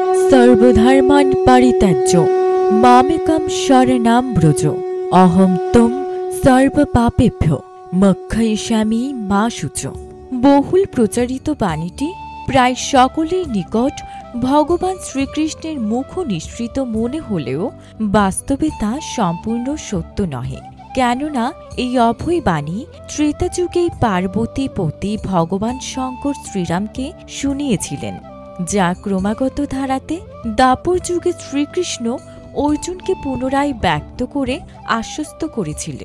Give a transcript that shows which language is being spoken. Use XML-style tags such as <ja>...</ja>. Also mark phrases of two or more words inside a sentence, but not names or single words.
<sa>सर्वधर्मान् परित्यज्य मामेकं शरणं व्रज अहं त्वं सर्वपापेभ्यो मोक्षयिष्यामि मा शुच।</sa> <bn>বহুল প্রচারিত বাণীটি প্রায় সকলের নিকট ভগবান শ্রীকৃষ্ণের মুখ নিঃসৃত মনে হলেও বাস্তবে তা সম্পূর্ণ সত্য নহে। কেননা এই অভয় বাণী ত্রেতা যুগে পার্বতী পতি ভগবান শঙ্কর শ্রীরামকে শুনিয়েছিলেন, যা ক্রমাগত ধারাতে দ্বাপর যুগে শ্রীকৃষ্ণ অর্জুনকে পুনরায় ব্যক্ত করে আশ্বস্ত করেছিলেন।</bn>